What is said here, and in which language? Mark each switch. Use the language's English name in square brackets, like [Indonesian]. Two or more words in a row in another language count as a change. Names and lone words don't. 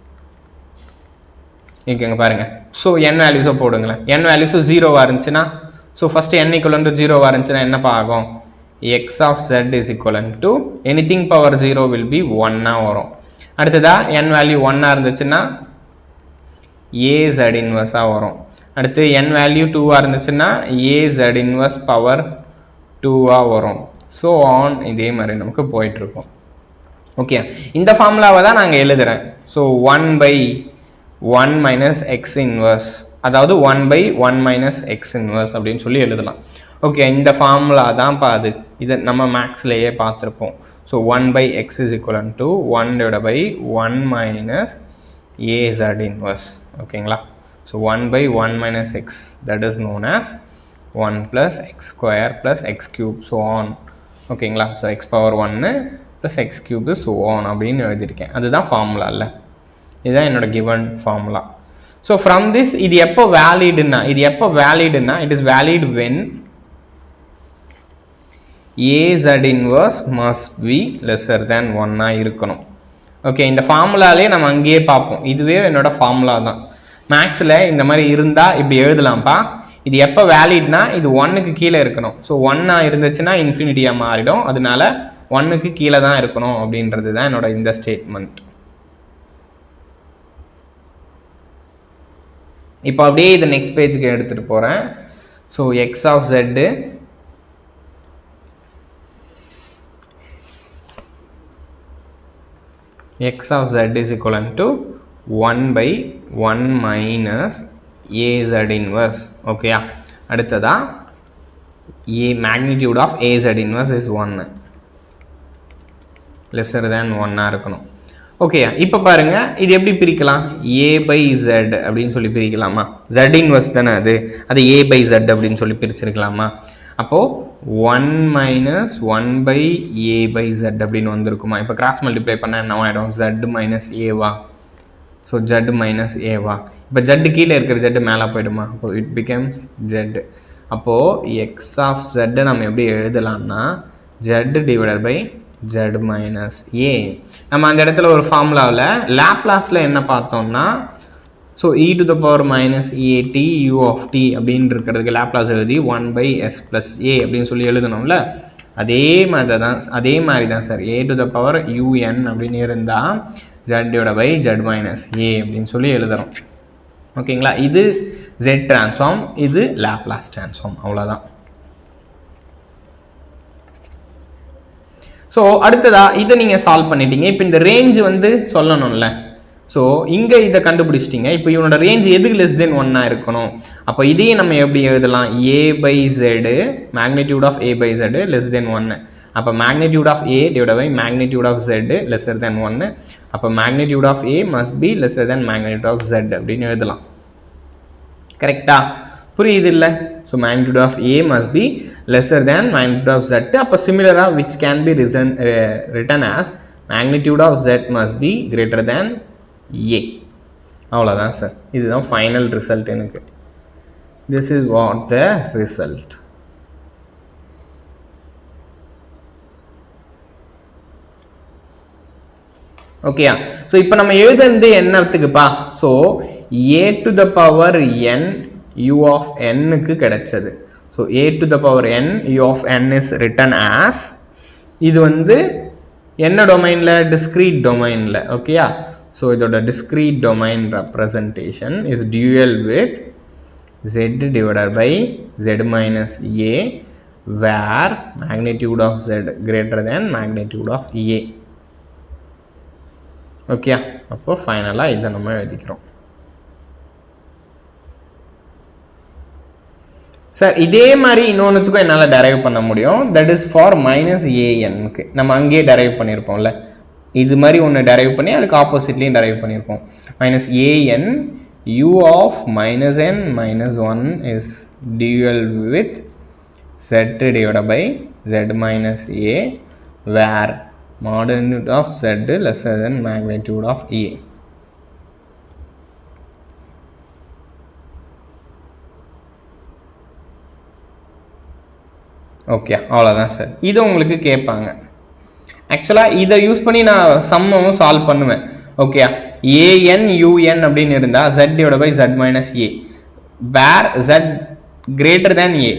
[Tamil] இங்கே பாருங்கள், ஸோ n வேல்யூஸை போடுங்களேன். n வேல்யூஸும் 0வாக இருந்துச்சுன்னா, ஸோ ஃபஸ்ட்டு n [English] equal to [Tamil] 0வாக இருந்துச்சுன்னா என்னப்பா ஆகும்? [English] x of z is equivalent to anything power 0 will be 1 வரும். [Tamil] அடுத்ததா n வேல்யூ 1 இருந்துச்சுன்னா [English] a z inverse [Tamil] வரும். அடுத்து n வேல்யூ 2 இருந்துச்சுன்னா [English] a z inverse power [Tamil] 2 வரும். [English] so on [Tamil] இதே மாதிரி நமக்கு போயிட்டுருக்கும். ஓகே, இந்த ஃபார்முலாவை தான் நாங்கள் எழுதுகிறேன். ஸோ [English] 1/1 - x inverse, [Tamil] அதாவது [English] 1/1 - x inverse [Tamil] அப்படின்னு சொல்லி எழுதலாம். ஓகே, இந்த ஃபார்முலா தான்ப்பா அது. இதை நம்ம மேக்ஸ்லேயே பார்த்துருப்போம். [English] ஸோ 1/x is equal to 1/1 - az inverse. ஓகேங்களா? ஸோ 1/1 - x, that is known as 1 + x² + x³ so on. [Tamil] ஓகேங்களா? [English] so x power 1 + x³ so on [Tamil] அப்படின்னு எழுதியிருக்கேன். அதுதான் ஃபார்முலா இல்லை, இதுதான் என்னோட [English] given formula. so from this [Tamil] இது எப்போ வேலிடுன்னா, [English] it is valid when az inverse must be lesser than 1 இருக்கணும். [Tamil] ஓகே, இந்த ஃபார்முலாலே நம்ம அங்கேயே பார்ப்போம். இதுவே என்னோட ஃபார்முலா தான். மேக்ஸில் இந்த மாதிரி இருந்தால் இப்படி எழுதலாம்ப்பா. இது எப்போ வேலிட்னா இது 1க்கு கீழே இருக்கணும். ஸோ 1 இருந்துச்சுன்னா இன்ஃபினிட்டியாக மாறிடும். அதனால 1க்கு கீழே தான் இருக்கணும் அப்படின்றது தான் என்னோட இந்த ஸ்டேட்மெண்ட். இப்போ அப்படியே இதை [English] next page [Tamil] எடுத்துகிட்டு போகிறேன். [English] so x of z x of z is equivalent to 1 by 1 minus az inverse. ஓகேயா, அடுத்ததா a magnitude of az inverse is 1 lesser than 1 இருக்கணும். [Tamil] ஓகேயா, இப்போ பாருங்க இது எப்படி பிரிக்கலாம்? [English] a by z [Tamil] அப்படின்னு சொல்லி பிரிக்கலாமா? [English] z inverse [Tamil] தானே அது [English] a by z [Tamil] அப்படின்னு சொல்லி பிரிச்சிருக்கலாமா? அப்போது [English] 1 minus 1 by a by z [Tamil] அப்படின்னு வந்திருக்குமா? இப்போ [English] cross multiply [Tamil] பண்ணால் என்ன ஆகிடும்? [English] z minus a வா? ஸோ z minus a வா? [Tamil] இப்போ z கீழே இருக்கிற z மேலே போயிடுமா? அப்போ [English] it becomes z. [Tamil] அப்போது [English] x of z [Tamil] நம்ம எப்படி எழுதலாம்னா [English] z divided by z minus a. [Tamil] நம்ம அந்த இடத்துல ஒரு ஃபார்முலாவில் லாப்லாஸில் என்ன பார்த்தோம்னா [English] so e to the power minus at u of t [Tamil] அப்படின்னு இருக்கிறதுக்கு லாப்லாஸ் எழுதி [English] 1 by s plus a [Tamil] அப்படின்னு சொல்லி எழுதணும்ல, அதே மாதிரி தான் சார் [English] a to the power un [Tamil] அப்படின்னு இருந்தால் [English] z divided by z minus a [Tamil] அப்படின்னு சொல்லி எழுதுகிறோம். ஓகேங்களா, இது [English] z transform, [Tamil] இது [English] Laplace transform, [Tamil] அவ்வளோதான். ஸோ அடுத்ததா இதை நீங்கள் சால்வ் பண்ணிட்டீங்க. இப்போ இந்த ரேஞ்ச் வந்து சொல்லணும்ல, ஸோ இங்கே இதை கண்டுபிடிச்சிட்டிங்க. இப்போ இவனோட ரேஞ்ச் எதுக்கு [English] less than 1 [Tamil] இருக்கணும்? அப்போ இதையும் நம்ம எப்படி எழுதலாம்? [English] a by z magnitude of a by z less than 1. அப்போ magnitude of a divided by magnitude of z lesser than 1. அப்போ magnitude of a must be lesser than magnitude of z அப்படின்னு எழுதலாம். [Tamil] கரெக்டா? புரியுது இல்லை? [English] ஸோ magnitude of a must be lesser than magnitude of z. அப்போ சிமிலராக which can be written as magnitude of z must be greater than a. [Tamil] அவ்வளோதான் சார், இதுதான் [English] final result [Tamil] எனக்கு. [English] this is what the result. [Tamil] ஓகேயா, ஸோ இப்போ நம்ம எழுதுறது என்னத்துக்குப்பா? [English] ஸோ a to the power n u of nக்கு கிடைச்சது. ஸோ a to the power n u of n is written as, [Tamil] இது வந்து என்ன டொமைனில்? [English] டிஸ்க்ரீட் டொமைனில். ஓகேயா, so இதோட discrete domain representation is dual with z divided by z minus a where magnitude of z greater than magnitude of a. [Tamil] ஓகே, அப்போ ஃபைனலாக இதை நம்ம எழுதிக்கிறோம். சார் இதே மாதிரி இன்னொன்றுத்துக்கும் என்னால் டெரைவ் பண்ண முடியும். [English] that is for minus an [Tamil] நம்ம அங்கேயே டெரைவ் பண்ணியிருப்போம்ல, இது மாதிரி ஒன்று டெரைவ் பண்ணி அதுக்கு ஆப்போசிட்லேயும் டெரைவ் பண்ணியிருப்போம். [English] minus an u of minus n minus 1 is dual with z divided by z minus a where magnitude of z lesser than magnitude of a. [Tamil] ஓகே, அவ்வளோதான் சார். இது உங்களுக்கு கேட்பாங்க. ஆக்சுவலாக இதை யூஸ் பண்ணி நான் சம்மும் சால்வ் பண்ணுவேன். [English] ஓகே, an un அப்படின்னு இருந்தால் z divide by z minus a where z greater than a.